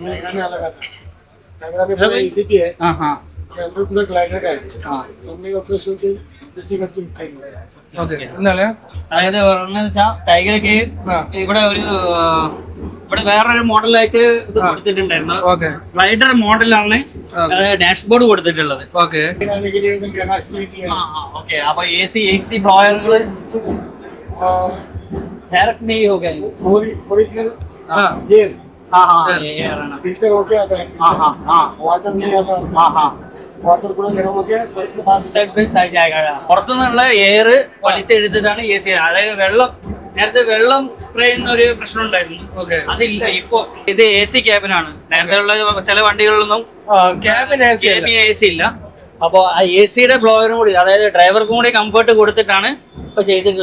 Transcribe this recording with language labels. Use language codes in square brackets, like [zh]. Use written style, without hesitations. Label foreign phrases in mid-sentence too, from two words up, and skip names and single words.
[ml] അതായത് ടൈഗറൊക്കെ ഇവിടെ വേറൊരു മോഡലായിട്ട് ഇത് കൊടുത്തിട്ടുണ്ടായിരുന്നു. ഗ്ലൈഡർ മോഡലാണ് ഡാഷ്ബോർഡ് കൊടുത്തിട്ടുള്ളത്. അപ്പൊ AC ബ്ലോയറുകൾ [hi] डायरेक्ट नहीं हो गया. [en] original air. [hi] एयर है ना. फिल्टर होके आता है. वाटर नहीं आता. वाटर पूरा गर्म होके साइड पे साइड जाएगा. [ml] പുറത്തുനിന്നുള്ള എയർ വലിച്ചെടുത്തിട്ടാണ് AC. അതായത് നേരത്തെ വെള്ളം സ്പ്രേ ചെയ്യുന്ന ഒരു പ്രശ്നം ഉണ്ടായിരുന്നു. അതില്ല ഇപ്പോ. ഇത് AC ക്യാബിനാണ്. നേരത്തെ ഉള്ള ചില വണ്ടികളിലൊന്നും ക്യാബിൻ AC ഇല്ല. അപ്പൊ ആ AC ബ്ലോയറും കൂടി, അതായത് ഡ്രൈവർക്കും കൂടി കംഫർട്ട് കൊടുത്തിട്ടാണ് ഇപ്പൊ ചെയ്തിട്ടുള്ളത്.